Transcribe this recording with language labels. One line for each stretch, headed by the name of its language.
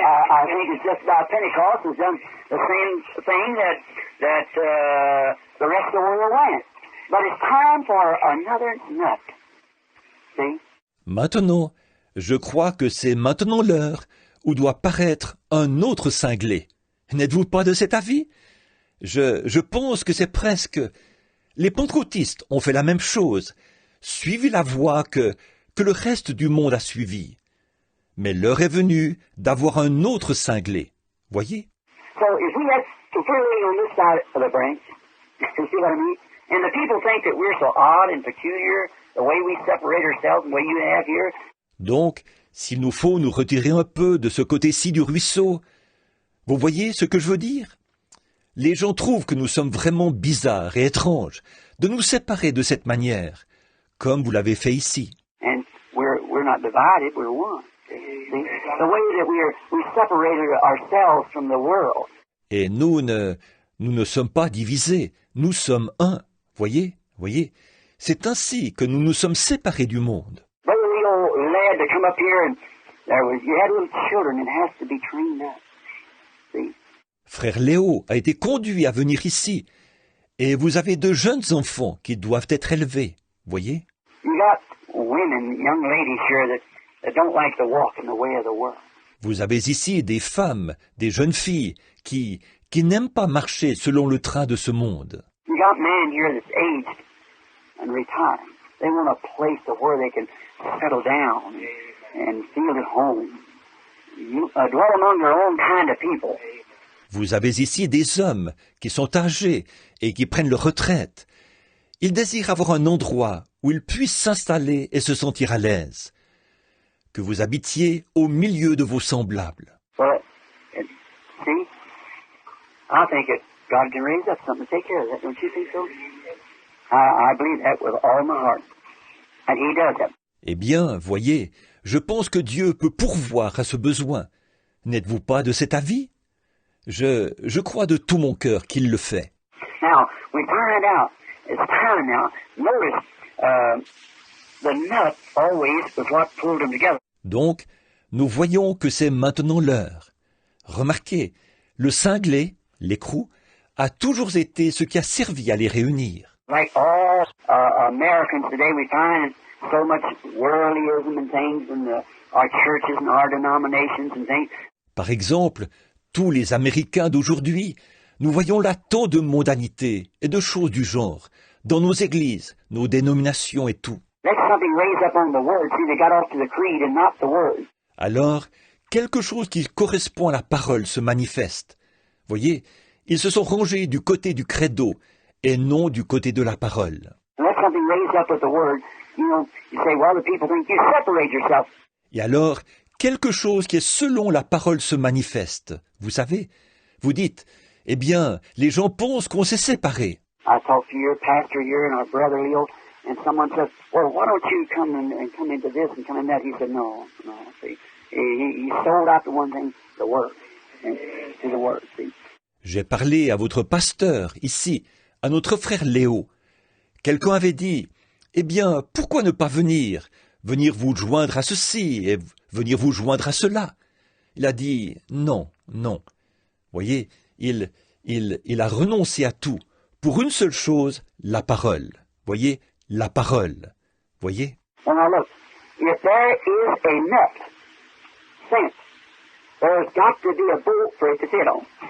English: I think it's just about Pentecost has done the same thing that the rest of the world went. But it's time for another nut. See?
French: Maintenant, je crois que c'est maintenant l'heure où doit paraître un autre cinglé. N'êtes-vous pas de cet avis? Je pense que c'est presque... Les pentecôtistes ont fait la même chose, suivi la voie que le reste du monde a suivie. Mais l'heure est venue d'avoir un autre cinglé. Voyez?
English: So if we had to put it on this side of the branch, you see what I mean? And the people think that we're so odd and peculiar, the way we separate ourselves, the way you have here.
French: Donc, s'il nous faut nous retirer un peu de ce côté-ci du ruisseau, vous voyez ce que je veux dire? Les gens trouvent que nous sommes vraiment bizarres et étranges de nous séparer de cette manière, comme vous l'avez fait ici.
English: And we're not divided, we're one. See? The way that we separated ourselves from the world.
French: Et nous ne sommes pas divisés, nous sommes un. Voyez? C'est ainsi que nous nous sommes séparés du monde.
English: Brother Leo led to come up here, and you had little children, and it has to be trained up. See?
French: Frère Léo a été conduit à venir ici, et vous avez de jeunes enfants qui doivent être élevés. Voyez?
English: You got women, young ladies here that don't like to walk in the way of the world.
French: Vous avez ici des femmes, des jeunes filles qui n'aiment pas marcher selon le train de ce monde.
English: You got men here that's aged and retired. They want a place to where they can settle down and feel at home. Dwell among their own kind of people.
French: Vous avez ici des hommes qui sont âgés et qui prennent leur retraite. Ils désirent avoir un endroit où ils puissent s'installer et se sentir à l'aise. Que vous habitiez au milieu de vos semblables.
English: But, see, I think that God can raise up something to take care of that. Don't you think so? I believe that with all my heart. And He does that.
French: Eh bien, voyez, je pense que Dieu peut pourvoir à ce besoin. N'êtes-vous pas de cet avis? Je crois de tout mon cœur qu'il le fait.
English: Now, we find out, it's time now. Notice, the nut always was what pulled them together.
French: Donc, nous voyons que c'est maintenant l'heure. Remarquez, le cinglé, l'écrou, a toujours été ce qui a servi à les réunir.
English: Like all Americans today, we find so much worldlyism and things in our churches and our denominations and things.
French: Par exemple, tous les Américains d'aujourd'hui, nous voyons là tant de mondanité et de choses du genre, dans nos églises, nos dénominations et tout.
English: Let something raise up on the word. See, they got off to the creed and not the word.
French: Alors, quelque chose qui correspond à la parole se manifeste. Voyez, ils se sont rangés du côté du credo et non du côté de la parole.
English: And let something raise up with the word. You say, well, the people think you separate yourself.
French: Et alors, quelque chose qui est selon la parole se manifeste. Vous savez, vous dites, eh bien, les gens pensent qu'on s'est séparés.
English: I talked to your pastor here and our brother Leo, and someone said, well, why don't you come and come into this and come in that? He said, no. See, he sold out to one thing, the word, and to the word. See.
French: J'ai parlé à votre pasteur, ici, à notre frère Léo. Quelqu'un avait dit, eh bien, pourquoi ne pas venir vous joindre à ceci et venir vous joindre à cela? Il a dit, non. Voyez, il Il a renoncé à tout pour une seule chose, la parole. Voyez, la parole. Voyez?
English: Well, now look, if there is a nut sent, there's got to be a bolt for it to fit on.